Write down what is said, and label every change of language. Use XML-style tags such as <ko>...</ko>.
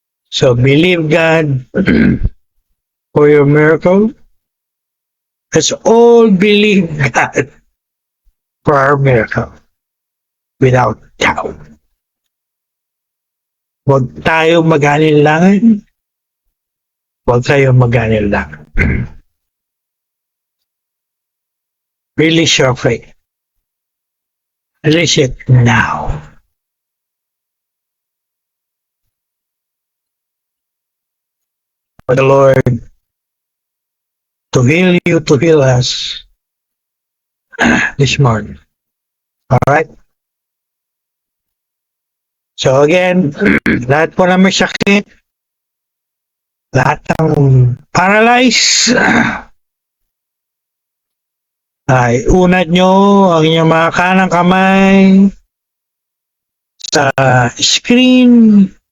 <en>So believe God for your miracle. Let's all believe God for our miracle without doubt.</en> <tl>Huwag tayo mag-alinlangan. Huwag tayo mag-alinlangan.</tl> <en>Release your faith. Release it now. For the Lord to heal you, to heal us this morning. Alright? So again,</en> <tl>lahat po na may sakit, lahat ng paralyzed, ay unat nyo ang inyong mga kanang kamay sa screen,</tl>